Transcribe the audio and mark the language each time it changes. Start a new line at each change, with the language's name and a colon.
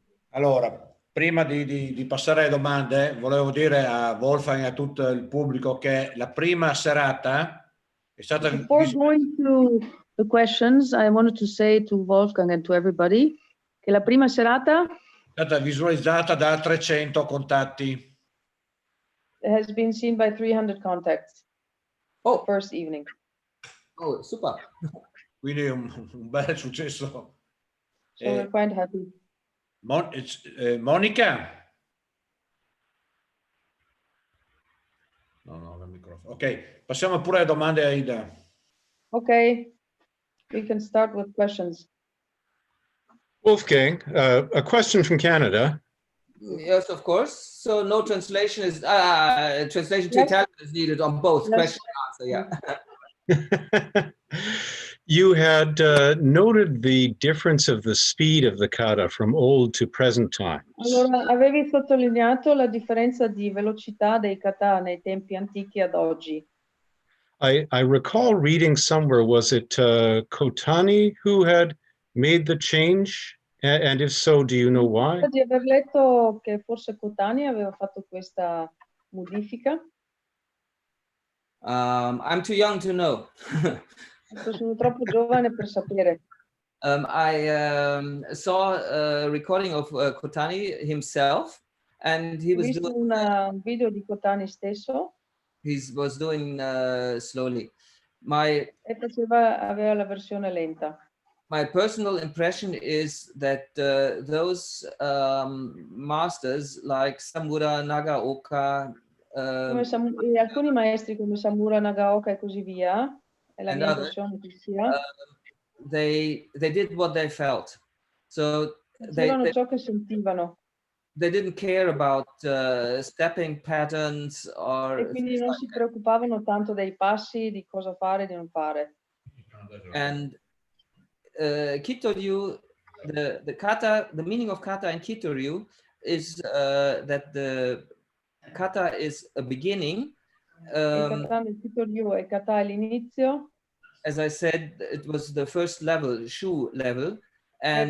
Italian: Allora, prima di passare alle domande, volevo dire a Wolfgang e a tutto il pubblico che la prima serata è stata...
English: Before going to the questions, I wanted to say to Wolfgang and to everybody
Italian: che la prima serata è stata visualizzata da 300 contatti.
English: has been seen by 300 contacts. Oh, the first evening. Oh, super.
Italian: Quindi un bel successo.
English: So we're quite happy. Monica?
Italian: No, il microfono. Ok, passiamo pure alle domande, Aida.
English: Okay, we can start with questions. Wolfgang, a question from Canada. Yes, of course. So no translation is translation to Yes. Italian is needed on both Yes. question and answer. Yeah. You had noted the difference of the speed of the kata from old to present times.
Italian: Allora, avevi sottolineato la differenza di velocità dei kata nei tempi antichi ad oggi.
English: I recall reading somewhere, was it Kotani who had made the change? And if so, do you know why?
Italian: Di aver letto che forse Kotani aveva fatto questa modifica.
English: I'm too young to know.
Italian: Sono troppo giovane per sapere.
English: I saw a recording of Kotani himself, and he
Italian: Ho
English: was
Italian: visto
English: doing,
Italian: un video di Kotani stesso
English: he was doing slowly. My
Italian: aveva la versione lenta.
English: My personal impression is that those masters like Samura Nagaoka
Italian: Alcuni maestri come Samura Nagaoka e così via, è la mia impressione che sia,
English: they did what they felt. So
Italian: facevano ciò che sentivano.
English: They didn't care about stepping patterns or
Italian: e quindi non si preoccupavano tanto dei passi, di cosa fare e di non fare.
English: And Kitoryu, the kata, the meaning of kata in Kitoryu is that the kata is a beginning.
Italian: Il kata nel Kitoryu e kata all'inizio.
English: As I said, it was the first level, shu level, and